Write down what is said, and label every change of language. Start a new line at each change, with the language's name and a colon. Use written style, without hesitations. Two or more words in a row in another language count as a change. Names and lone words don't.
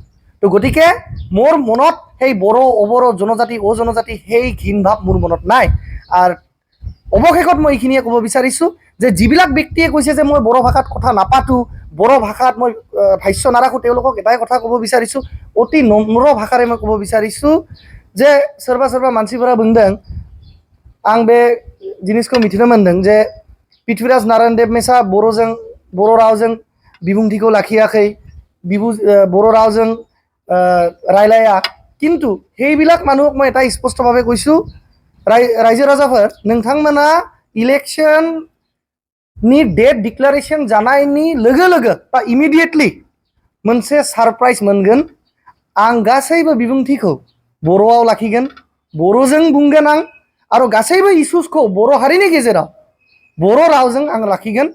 Assamese: তো গতিকে মোৰ মনত সেই বড়ো অবড়ো জনজাতি অজনজাতি সেই ঘিণ ভাৱ মোৰ মনত নাই। আৰু অৱশেষত মই এইখিনিয়ে ক'ব বিচাৰিছোঁ যে যিবিলাক ব্যক্তিয়ে কৈছে যে মই বড়ো ভাষাত কথা নাপাতোঁ, বড়ো ভাষাত মই ভাষ্য নাৰাখোঁ, তেওঁলোকক এটাই কথা ক'ব বিচাৰিছোঁ, অতি নম্ৰ ভাষাৰে মই ক'ব বিচাৰিছোঁ যে
Bodo: सोरबा मानसिफोरा बुंदों, आं बे जिनिसखौ मिथिनो मोन्दों जे पृथ्वीराज नारायण देव मेसा बर' रावजों बिबुंथिखौ लाखियाखै, बर' रावजों रायलाया।
Assamese: किन्तु সেইবিলাক মানুহক মই এটা স্পষ্টভাৱে কৈছোঁ,
Bodo: रायजो राजाफोर, नोंथांमोना इलेक्शननि
English: date declaration
Bodo: जानायनि लोगो लोगो बा इमिडिएटलि मोनसे सारप्राइज मोनगोन। आं गासैबो बिबुंथिखौ बर'आव लाखिगोन, बर'जों बुंगोन आं, आरो गासैबो इस्युसखौ बर' हारिनि गेजेराव बर' रावजों आं लाखिगोन।